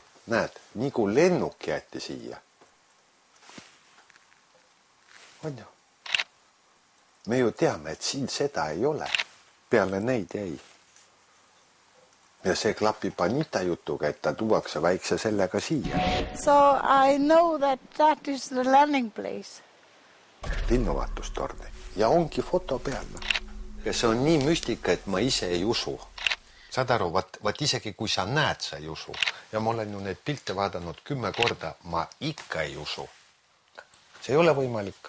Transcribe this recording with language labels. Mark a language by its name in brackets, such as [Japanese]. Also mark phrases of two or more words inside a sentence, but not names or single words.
[Estonian] Näed, nii kui lennuk jäeti siia. On ju? Me ju teame, et siin seda ei ole. Peale neid ei. Ja see klapib Anita jutuga, et ta tuuakse väikse sellega siia. [English] So I know that is the landing place. [Estonian] Linnuvaatustorni. Ja ongi foto peal. Ja see on nii müstika, et ma ise ei usu. Saad aru, vaat isegi kui sa näed, sa ei usu. Ja ma olen ju neid pilte vaadanud 10 korda, ma ikka ei usu. See ei ole võimalik.